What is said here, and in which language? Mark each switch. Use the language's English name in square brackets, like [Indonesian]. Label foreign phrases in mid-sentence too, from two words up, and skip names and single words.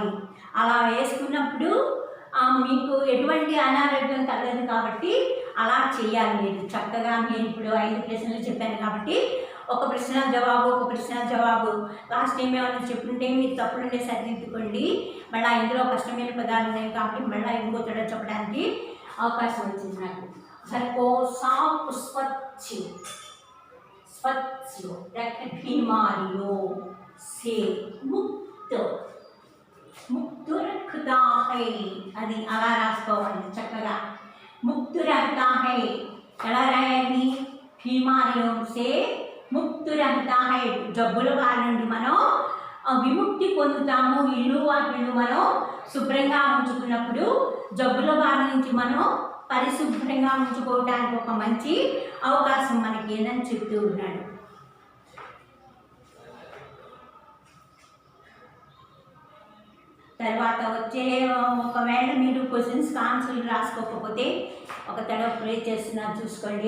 [Telugu] అలా వేసుకున్నప్పుడు మీకు ఎటువంటి అనారోగ్యం కలగదు కాబట్టి అలా చేయాలి. మీరు చక్కగా నేను ఇప్పుడు 5 ప్రశ్నలు చెప్పాను కాబట్టి ఒక ప్రశ్న జవాబు లాస్ట్ టైం ఏమైనా చెప్పుంటే మీరు తప్పులుంటే సరిదిద్దుకోండి. మళ్ళీ ఇందులో కష్టమైన పదాలు ఉన్నాయి కాబట్టి మళ్ళీ ఇంకో తడ చెప్పడానికి అవకాశం వచ్చింది నాకు. [Hindi] సరిపో साफ़ स्वच्छ बीमारियों से मुक्त रखता है. [Telugu] అది అలా రాసుకోవాలి చక్కగా. [Hindi] मुक्त रहता है [Telugu] ఎలా రాయాలి? [Hindi] बीमारियों से मुक्त रहता है. [Telugu] జబ్బుల బారి నుండి మనం విముక్తి పొందుతాము. ఇల్లు వాకిళ్ళు మనం శుభ్రంగా ఉంచుకున్నప్పుడు జబ్బుల బారి నుంచి మనం పరిశుభ్రంగా ఉంచుకోవడానికి ఒక మంచి అవకాశం మనకి ఏదని చెప్తూ ఉన్నాడు. తర్వాత వచ్చే ఒకవేళ మీరు [English] questions answers [Telugu] రాసుకోకపోతే ఒక తడవ ప్రే చేస్తున్నారు చూసుకోండి.